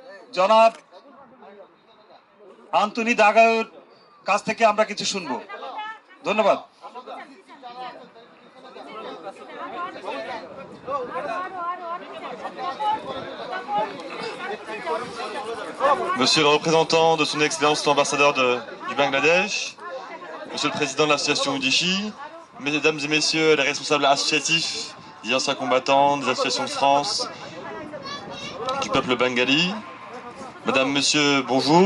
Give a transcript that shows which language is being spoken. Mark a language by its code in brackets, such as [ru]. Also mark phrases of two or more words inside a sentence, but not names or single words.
[bn] জনাব আন্তনি দাগাউর কাছ থেকে আমরা কিছু শুনবো। ধন্যবাদ। [fr] Monsieur le représentant de son Excellence l'ambassadeur du Bangladesh, Monsieur le président de l'association Udishi, Mesdames et Messieurs les responsables associatifs des anciens combattants, des associations de France, du peuple bengali, Madame, Monsieur, bonjour.